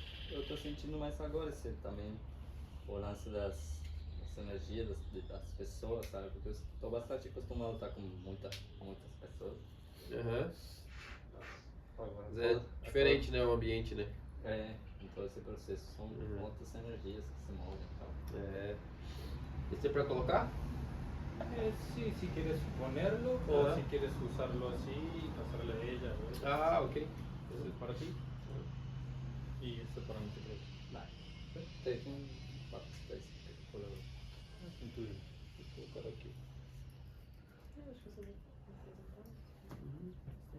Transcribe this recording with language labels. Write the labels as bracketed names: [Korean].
[Portuguese] Eu tô sentindo mais agora esse também, o lance das energias das pessoas, sabe? Porque eu tô bastante acostumado a estar com muitas pessoas. Aham. Agora, Mas é diferente, né, o ambiente, né? em todo esse processo são outras energias que se movem e tal. É. Esse é pra colocar? [Spanish] Sí, si quieres ponerlo o si quieres usarlo así y pasarle a ella. Ah, ok. Este es para ti y este para nosotros. [Portuguese] Teve bastante color. [Spanish] Entonces, [Portuguese] vou colocar aqui. Eu acho que você vai apresentar.